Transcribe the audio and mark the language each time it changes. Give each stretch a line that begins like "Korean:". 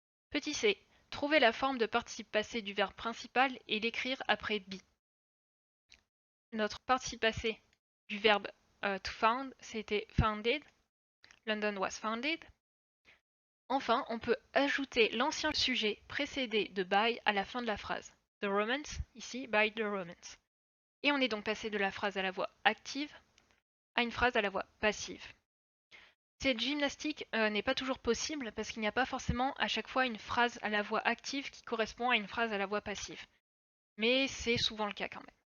French: Petit c, trouver la forme de participe passé du verbe principal et l'écrire après be. Notre participe passé du verbe to found, c'était founded.
English: London was founded.
French: Enfin, on peut ajouter l'ancien sujet précédé de by à la fin de la phrase.
English: The Romans,
French: ici,
English: by the Romans.
French: Et on est donc passé de la phrase à la voix active à une phrase à la voix passive. Cette gymnastique n'est pas toujours possible parce qu'il n'y a pas forcément à chaque fois une phrase à la voix active qui correspond à une phrase à la voix passive. Mais c'est souvent le cas quand même.